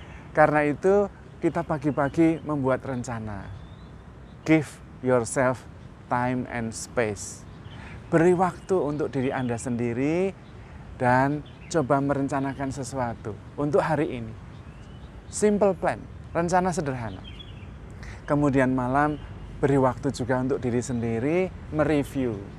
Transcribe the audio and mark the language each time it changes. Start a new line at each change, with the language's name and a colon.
Indonesian: Karena itu kita pagi-pagi membuat rencana.
English: Give yourself time and space.
Indonesian: Beri waktu untuk diri Anda sendiri dan coba merencanakan sesuatu untuk hari ini.
English: Simple plan,
Indonesian: rencana sederhana. Kemudian malam beri waktu juga untuk diri sendiri mereview.